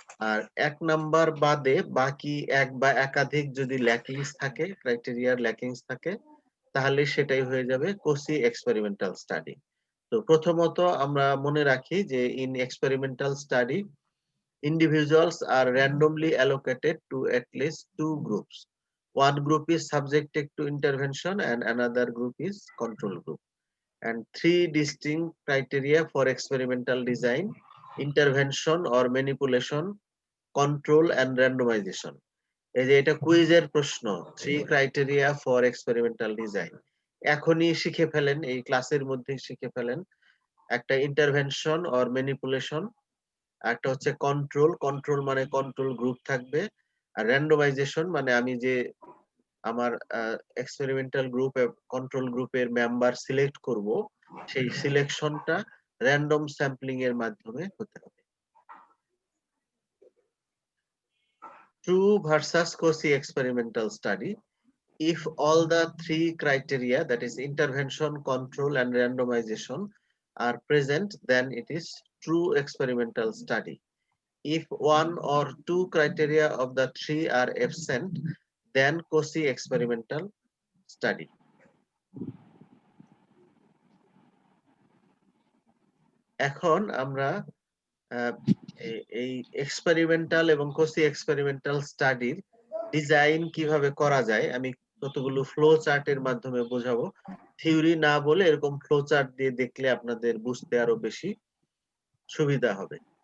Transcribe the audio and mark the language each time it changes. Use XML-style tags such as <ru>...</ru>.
<bn>আর এক নাম্বার বাদে বাকি এক বা একাধিক যদি ল্যাকিংস থাকে, ক্রাইটেরিয়ার ল্যাকিংস থাকে, তাহলে সেটাই হয়ে যাবে কোসি এক্সপেরিমেন্টাল স্টাডি। তো প্রথমত আমরা মনে রাখি যে</bn> <en>In experimental study individuals are randomly allocated to at least two groups. One group is subjected to intervention and another group is control group. And three distinct criteria for experimental design: intervention or manipulation, control and randomization.</en> <bn>এই যে এটা কুইজের প্রশ্ন,</bn> <en>Three criteria for experimental design.</en> <bn>এখনই শিখে ফেলেন, এই ক্লাসের মধ্যেই শিখে ফেলেন। একটা ইন্টারভেনশন অর ম্যানিপুলেশন, একটা হচ্ছে কন্ট্রোল, কন্ট্রোল মানে কন্ট্রোল গ্রুপ থাকবে। আর র্যান্ডমাইজেশন মানে আমি যে আমার এক্সপেরিমেন্টাল গ্রুপ কন্ট্রোল গ্রুপের মেম্বার সিলেক্ট করব, সেই সিলেকশনটা র্যান্ডম স্যাম্পলিং এর মাধ্যমে হতে হবে।</bn> <en>True versus quasi experimental study. If all the three criteria, that is intervention, control and randomization, are present, then it is true experimental study. If one or two criteria of the three are absent, then quasi-experimental study.</en> <bn>এখন আমরা এই experimental এবং Kosi experimental স্টাডির design কিভাবে করা যায় আমি কতগুলো ফ্লো চার্টের মাধ্যমে বোঝাবো। থিওরি না বলে এরকম ফ্লো চার্ট দিয়ে দেখলে আপনাদের বুঝতে আরো বেশি সুবিধা হবে।</bn>